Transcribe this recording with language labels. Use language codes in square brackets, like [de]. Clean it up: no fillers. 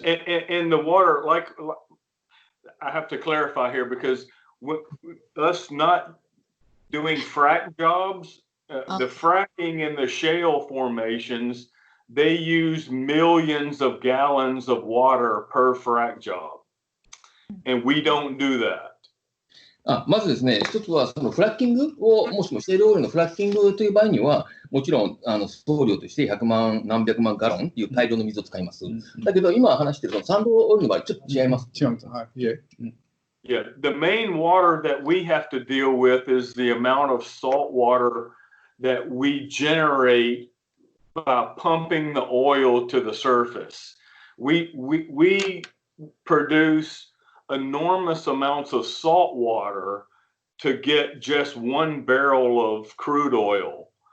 [en] And the water, like I have to clarify here, because us not doing frack jobs, the fracking in the shale formations, they use millions of gallons of water per frack job, and we don't do that. [ja] まずですね、一つはそのフラッキングを、もしもシェールオイルのフラッキングという場合には、もちろん総量として100万、何百万ガロンという大量の水を使います。だけど、今話しているそのサンドオイルの場合、ちょっと違います。違うんです。はい。 [en] Yeah, the main water that we have to deal with is the amount of salt water that we generate by pumping the oil to the surface. We produce enormous amounts of salt water to get just 1 barrel of crude oil.